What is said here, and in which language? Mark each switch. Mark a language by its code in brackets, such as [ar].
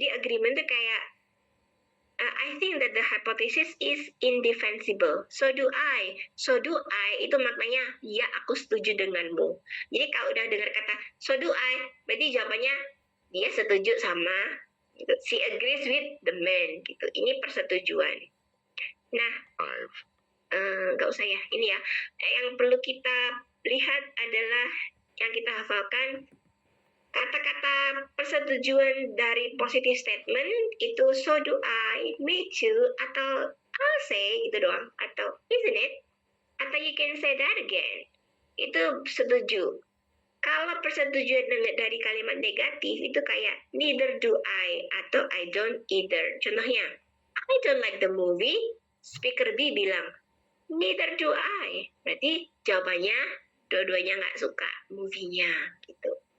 [id] Jadi agreement itu kayak [en] I think that the hypothesis is indefensible. So do I. So do I [id] itu maknanya ya aku setuju denganmu. Jadi kalau udah dengar kata [en] so do I, [id] berarti jawabannya dia setuju sama gitu. [en] She agrees with the man [id] gitu. Ini persetujuan. Nah, nggak usah ya. Ini ya. Yang perlu kita lihat adalah yang kita hafalkan Kata-kata persetujuan dari positive statement itu [en] so do I, me too, [id] atau [en] I'll say [id] gitu doang, atau [en] isn't it, [id] atau [en] you can say that again. [id] Itu setuju. Kalau persetujuan dari kalimat negatif itu kayak [en] neither do I [id] atau [en] I don't either. Contohnya, I don't like the movie. Speaker B bilang, neither do I. [id] Berarti jawabannya dua-duanya nggak suka movie-nya gitu.